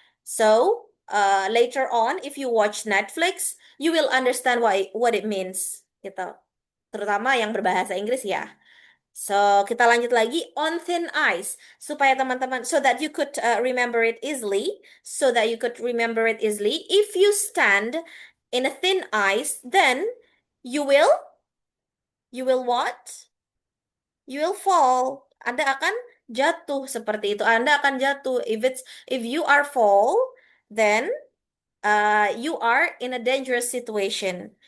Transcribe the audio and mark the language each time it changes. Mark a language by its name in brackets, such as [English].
[English] So, later on if you watch Netflix, you will understand what it means gitu. [Indonesian] Terutama yang berbahasa Inggris ya. [English] So, [Indonesian] kita lanjut lagi [English] on thin ice [Indonesian] supaya teman-teman, [English] so that you could remember it easily, so that you could remember it easily. If you stand in a thin ice, then you will what? You will fall. [Indonesian] Anda akan jatuh seperti itu. Anda akan jatuh. [English] If you are fall, then you are in a dangerous situation.